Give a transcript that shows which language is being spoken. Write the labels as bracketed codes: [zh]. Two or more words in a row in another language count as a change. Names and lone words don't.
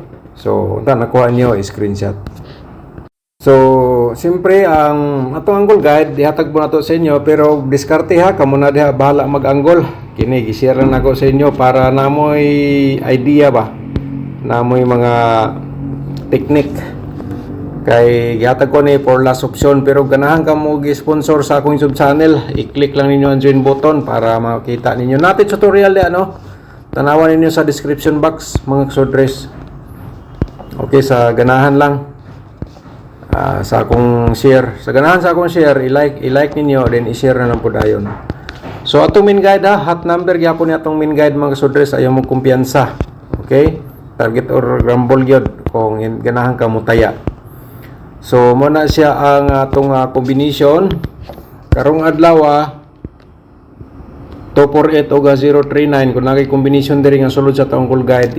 [ceb] So unta nakuha niyo screenshot. So siyempre ang atong [en] angle guide [ceb] ihatag po nato sa inyo, pero diskarte ha, kamo na diha bahala mag-angle. Kini gi-share na nako sa inyo para namoy idea ba, namoy mga technique. Kay gihatag ko ni [en] for last option, [ceb] pero ganahan ka mo gi-sponsor sa akong YouTube channel, i-click lang ninyo ang [en] join button [ceb] para makita ninyo natin tutorial di ano. Tanawan ninyo sa [en] description box [ceb] mga kasudres. Okay, sa ganahan lang sa akong share. Sa ganahan sa akong share, i-like ninyo, then i-share na lang po dayon. So atong [en] main guide [ceb] ha, hot number gyapon ni atong [en] main guide [ceb] mga kasudres, ayaw mo kumpiyansa. Okay? [en] Target or rumble [ceb] gyud kung ganahan ka mo taya. So mo na siya ang atong combination. Karong adlaw 248 o 039 kung nakay combination diri nga sulod sa atong [en] goal guide.